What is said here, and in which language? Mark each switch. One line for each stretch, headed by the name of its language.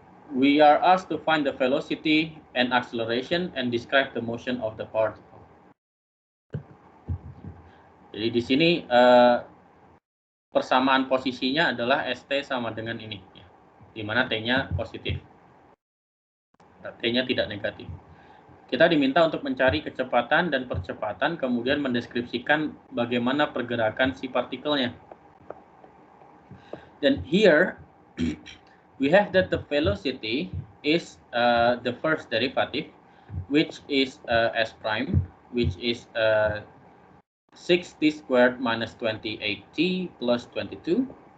English: We are asked to find the velocity and acceleration and describe the motion of the particle.
Indonesian: Jadi di sini persamaan posisinya adalah ST sama dengan ini, ya, di mana T-nya positif, T-nya tidak negatif. Kita diminta untuk mencari kecepatan dan percepatan, kemudian mendeskripsikan bagaimana pergerakan si partikelnya. Dan
English: here we have that the velocity is the first derivative, which is s prime, which is 6t squared minus 28t plus 22.